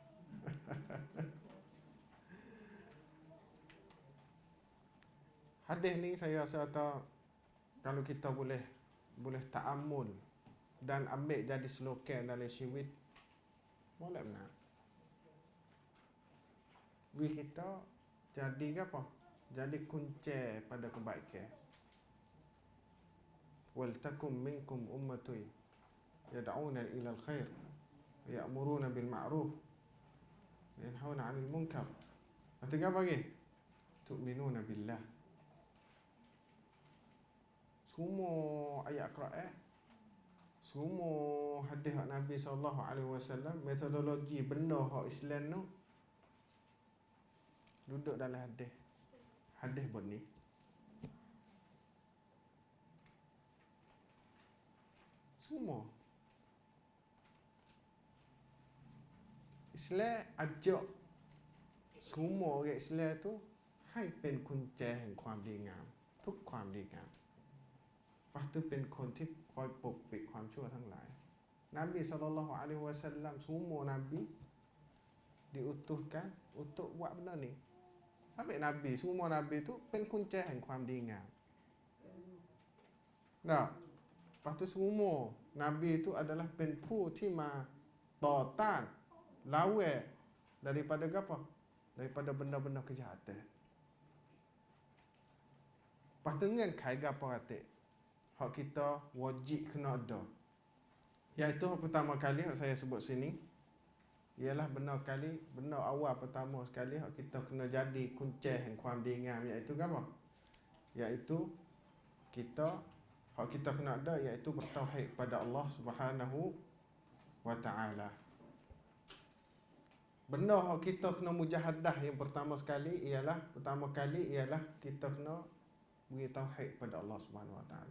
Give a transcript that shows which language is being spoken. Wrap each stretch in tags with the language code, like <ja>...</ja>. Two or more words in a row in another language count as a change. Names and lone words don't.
<ms>Hadis ni saya rasa kalau kita boleh ta'amul dan ambil jadi slogan dalam syawit, boleh menang. Kita jadi apa? Jadi kunci pada kebaikan.</ms> <ar>ولتكن منكم أمة يدعون إلى الخير يأمرون بالمعروف ينهون عن المنكر.</ar> <ms>Ketiga apa lagi?</ms> <ar>تؤمنون بالله.</ar> <ms>Semua ayat Quran, semua hadis Nabi SAW, metodologi benda hak Islam tu duduk dalam hadis buat ni. Semua Islam ajak semua orang Islam tu</ms> <th>ให้เป็นกุญแจแห่งความดีงามทุกความดีงาม</th> <ms>Lepas tu</ms> <th>เป็นคนที่คอยปกปิดความชั่วทั้งหลาย</th> <ms>Nabi SAW semua Nabi diutuskan untuk buat benda ni. Sampai Nabi, semua Nabi tu</ms> <th>เป็นกุญแจแห่งความดีงาม</th> <ms>Nah, lepas tu semua Nabi itu adalah</ms> <th>เป็นผู้ที่มาต่อต้าน</th> <ms>lawan daripada apa? Daripada benda-benda kejahatan. Lepas tu งื่อนไข apa kata? Hak kita wajib kena ada. Iaitu pertama kali yang saya sebut sini ialah benar awal pertama sekali hak kita kena jadi kunci</ms> <th>แห่งความดีงาม</th> <ms>iaitu apa? Iaitu kita hak kita kena ada iaitu bertauhid kepada Allah</ms> <ar>سبحانه وتعالى.</ar> <ms>Benda hak kita kena mujahadah yang pertama kali ialah kita kena beri tauhid kepada Allah</ms> <ar>سبحانه وتعالى.</ar>